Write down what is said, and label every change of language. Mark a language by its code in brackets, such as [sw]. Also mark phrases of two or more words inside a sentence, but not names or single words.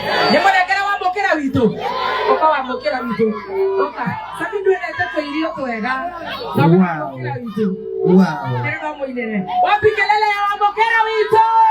[ki] Nĩ mũnengera wamũkĩra witũ. Ũka wamũkĩra witũ. Ũka. Sami ndwendete tũirio twega. Na Wow. wamũkĩra witũ. Wow. Nĩ wamũinĩre. [sw] Wapi kelele ya [ki] wamũkĩra witũ?